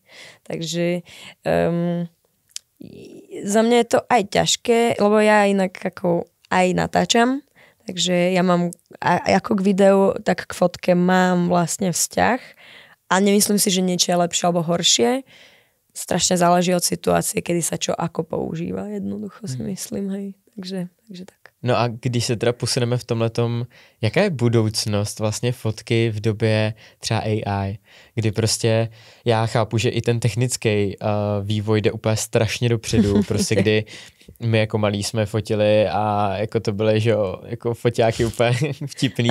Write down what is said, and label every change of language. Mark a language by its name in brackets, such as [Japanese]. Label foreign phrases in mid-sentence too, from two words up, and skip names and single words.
[Slovak] Takže za mňa je to aj ťažké, lebo ja inak ako aj natáčam, takže ja mám ako k videu, tak k fotke mám vlastne vzťah a nemyslím si, že niečo je lepšie alebo horšie. Strašne záleží od situácie, kedy sa čo ako používa. Jednoducho si myslím, hej. Takže tak. [Czech] No a když se teda posuneme v tomhletom, jaká je budoucnost vlastně fotky v době třeba AI, kdy prostě já chápu, že i ten technický vývoj jde úplně strašně dopředu, prostě kdy my jako malí jsme fotili a jako to byly, že jo, jako foťáky úplně vtipný.